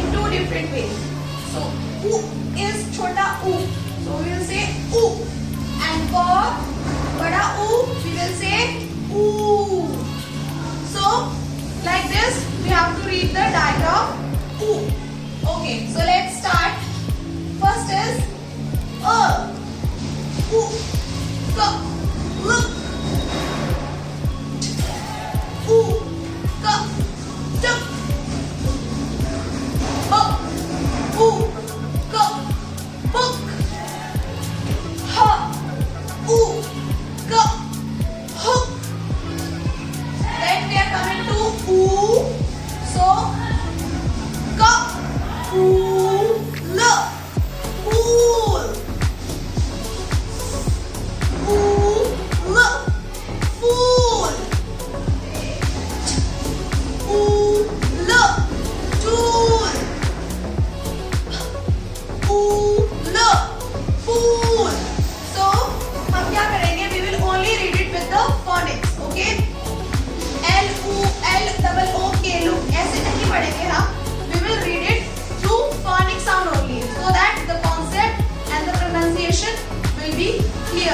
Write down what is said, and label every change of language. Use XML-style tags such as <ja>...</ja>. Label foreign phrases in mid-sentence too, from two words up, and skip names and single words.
<en>different ways. So oo is chota oo. So we will say oo. And for bada oo, we will say oo. So like this, we have to read the digraph oo. Okay, so let's start. First is oo, ka, look. Oo, ka, tuk. Oo, ka, book. Ha, oo, ka, hook. Then we are coming to oo. So ka, oo, la, pool. Oo, la, fool. Oo, la, tool. Oo, la, fool.</en> <hi>So हम क्या करेंगे?</hi> <en>We will only read it with the phonics, okay? L U L double O K look</en> <hi>ऐसे नहीं पढ़ेंगे हम.</hi> <en>We will read it through phonic sound only, so that the concept and the pronunciation will be clear.</en>